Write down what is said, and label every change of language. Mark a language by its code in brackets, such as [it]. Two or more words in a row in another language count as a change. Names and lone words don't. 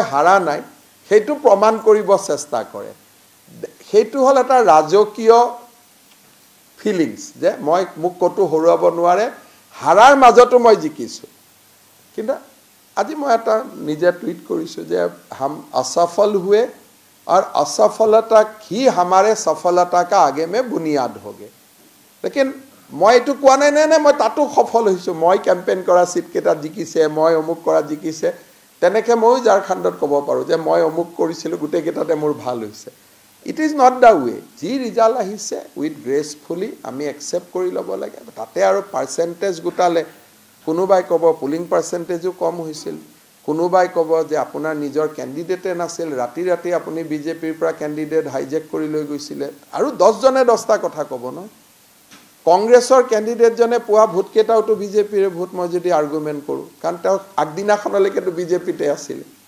[as] হাৰা নাই সেইটো প্ৰমাণ কৰিব চেষ্টা কৰে সেইটো হ'ল এটা ৰাজকীয় ফিলিংছ যে মই মোক কতো হৰুৱাব নোৱাৰে হাৰাৰ মাজতো মই জিকিছোঁ কিন্তু আজি মই এটা নিজে টুইট কৰিছোঁ যে [hi] हम असफल हुए और असफलता ही हमारे सफलता का आगे में बुनियाद होगे [as] लेकिन মই এটো কোৱা নাই নে মই তাতো সফল হৈছোঁ মই কেম্পেইন কৰা সিট কেটা জিকিছে মই অমুক কৰা জিকিছে তেনেকে মই ঝাৰখণ্ডত ক'ব পাৰো যে মই অমুক কৰিছিলো গুটে কেটাতে মোৰ ভাল হৈছে [en] It is not the way. [as] যি ৰিজাল্ট আহিছে [en] with gracefully [as] আমি একসেপ্ট কৰি ল'ব লাগে তাতে আৰু পাৰ্সেন্টেজ গুটালে কোনোবাই ক'ব [en] polling percentageও [as] কম হৈছিল কোনোবাই ক'ব যে আপোনাৰ নিজৰ ক্যান্ডিডেটে নাছিল ৰাতি ৰাতি আপুনি বিজেপিৰ পৰা [en] candidate hijack [as] কৰি লৈ গৈছিল আৰু 10 জনে 10টা কথা ক'ব ন কংগ্ৰেছৰ ক্যান্ডিডেট জনে পোৱা ভোট কেটাওটো বিজেপিৰ ভোট মই যদি আৰ্গুমেন্ট কৰো কাৰণ তেওঁ আগদিনাখনলৈকেটো বিজেপিতে আছিল